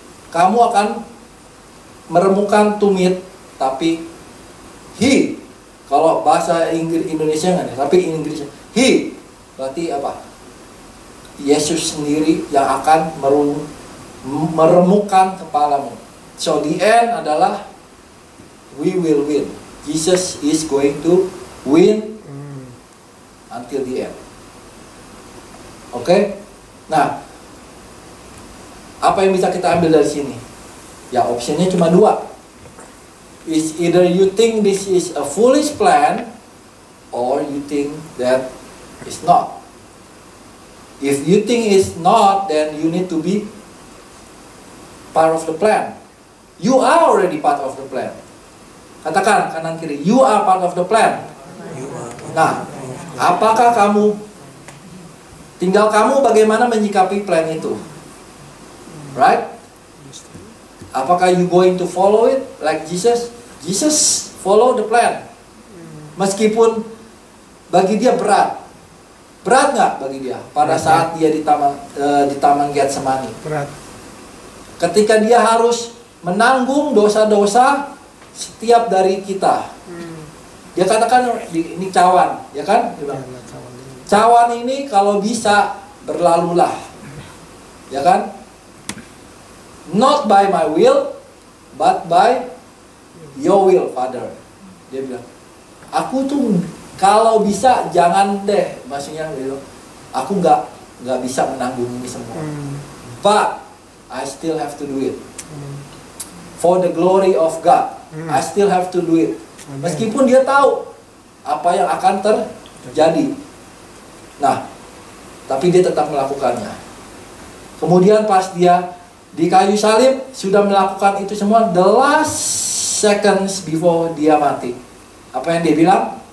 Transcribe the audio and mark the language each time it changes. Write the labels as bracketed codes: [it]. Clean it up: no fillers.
[id] Kamu akan meremukkan tumit, tapi he, kalau bahasa Indonesia nggak, tapi Inggris he berarti apa? Yesus sendiri yang akan meremukkan kepalamu. [en] So the end [id] adalah [en] we will win. Jesus is going to win until the end. [id] Oke? Nah, apa yang bisa kita ambil dari sini? Ya, opsinya cuma dua. [en] Is either you think this is a foolish plan, or you think that it's not. If you think it's not, then you need to be part of the plan. You are already part of the plan. [id] Katakan kanan kiri, [en] you are part of the plan. [id] Nah, apakah tinggal kamu bagaimana menyikapi plan itu? [en] Right? [id] Apakah [en] you going to follow it like Jesus? Jesus follow the plan. [id] Meskipun bagi dia berat. Berat nggak bagi dia pada saat dia di taman Getsemani? Berat. Ketika dia harus menanggung dosa-dosa setiap dari kita. Dia katakan ini cawan, ya kan? Cawan ini kalau bisa berlalulah, ya kan? [en] Not by my will, but by your will, Father. [id] Dia bilang, aku tuh kalau bisa jangan deh, maksudnya gitu. Aku nggak bisa menanggung ini semua. [en] But I still have to do it. For the glory of God, I still have to do it. [id] Meskipun dia tahu apa yang akan terjadi. Nah, tapi dia tetap melakukannya. Kemudian pas dia di kayu salib sudah melakukan itu semua, [en] the last seconds [id] before dia mati, apa yang dia bilang?